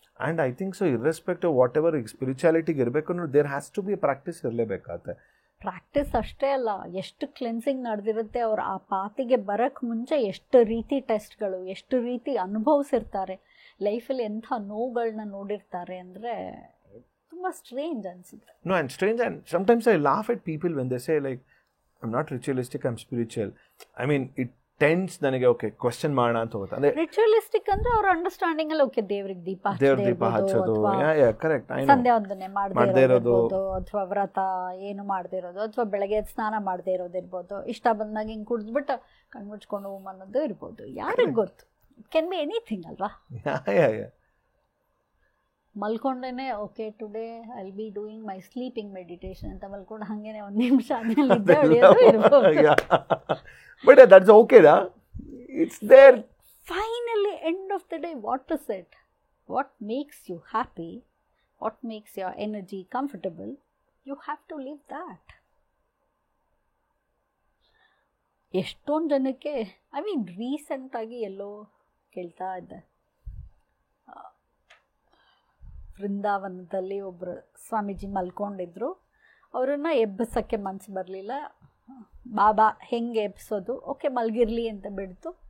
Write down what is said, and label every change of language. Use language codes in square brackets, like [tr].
[en] and I think so irrespective whatever ಸ್ಪಿರಿಚುಯಾಲಿಟಿಗೆ [kn] ಇರಬೇಕು ಅಂದ್ರೆ [en] there has to be practice [kn] ಇರಲೇಬೇಕಾಗುತ್ತೆ. Practice ಅಷ್ಟೇ ಅಲ್ಲ, ಎಷ್ಟು ಕ್ಲೆನ್ಸಿಂಗ್ ನಡೆದಿರುತ್ತೆ, ಅವ್ರು ಆ ಪಾತಿಗೆ ಬರೋಕ್ಕೆ ಮುಂಚೆ ಎಷ್ಟು ರೀತಿ ಟೆಸ್ಟ್ಗಳು, ಎಷ್ಟು ರೀತಿ ಅನುಭವಿಸಿರ್ತಾರೆ, ಲೈಫಲ್ಲಿ ಎಂಥ ನೋವುಗಳನ್ನ ನೋಡಿರ್ತಾರೆ ಅಂದರೆ ತುಂಬ ಸ್ಟ್ರೇಂಜ್ ಅನಿಸುತ್ತೆ. [en] No, and strange, and sometimes I laugh at people when they say like, I'm not ritualistic, I'm spiritual. I mean, it tends [kn] ನನಗೆ ಓಕೆ ಕ್ವೆಶ್ಚನ್ ಮಾಡೋಣ ಅಂತ ಹೋಗುತ್ತೆ. ಅಂದ್ರೆ ರಿಚುವಲಿಸ್ಟಿಕ್ ಅಂದ್ರೆ ಅವ್ರ ಅಂಡರ್ಸ್ಟ್ಯಾಂಡಿಂಗ್ ಅಲ್ಲಿ ಓಕೆ ದೇವ್ರಿಗೆ ದೀಪ ಹಚ್ಚೋದು, ಕರೆಕ್ಟ್, ಸಂಧ್ಯಾ ವಂದನೆ ಮಾಡದೇ ಇರೋದು, ಅಥವಾ ವ್ರತ ಏನು ಮಾಡದೇ ಇರೋದು, ಅಥವಾ ಬೆಳಗ್ಗೆ ಸ್ನಾನ ಮಾಡದೇ ಇರೋದಿರ್ಬೋದು, ಇಷ್ಟ ಬಂದಾಗ ಹಿಂಗೆ ಕುಡಿದ್ಬಿಟ್ಟು ಕಣ್ಮುಚ್ಕೊಂಡು ಅನ್ನೋದು ಇರ್ಬೋದು, ಯಾರಿಗೆ ಗೊತ್ತು. [en] It can be anything ಅಲ್ವಾ. [kn] ಮಲ್ಕೊಂಡೇನೆ [en] okay today I will be doing my sleeping meditation [kn] ಅಂತ ಮಲ್ಕೊಂಡು ಹಂಗೇನೆ ಒಂದು ನಿಮಿಷ ಆದ್ಮೇಲೆ ನಿದ್ದೆ ಹೊಡೆಯೋದು ಇರ್ಬೋದು. [en] But that's okay, da. It's there. Finally, end of the day, what is it? What makes you happy? What makes your energy comfortable? You have to live that. [kn] ಎಷ್ಟೊಂದು ಜನಕ್ಕೆ ರೀಸೆಂಟಾಗಿ ಎಲ್ಲೋ ಕೇಳ್ತಾ ಇದ್ದೆ, ವೃಂದಾವನದಲ್ಲಿ ಒಬ್ಬರು ಸ್ವಾಮೀಜಿ ಮಲ್ಕೊಂಡಿದ್ರು. ಅವರನ್ನು ಎಬ್ಬಿಸೋಕ್ಕೆ ಮನಸ್ಸು ಬರಲಿಲ್ಲ. ಬಾಬಾ ಹೆಂಗೆ ಎಬ್ಸೋದು, ಓಕೆ ಮಲಗಿರಲಿ ಅಂತ ಬಿಡ್ತು.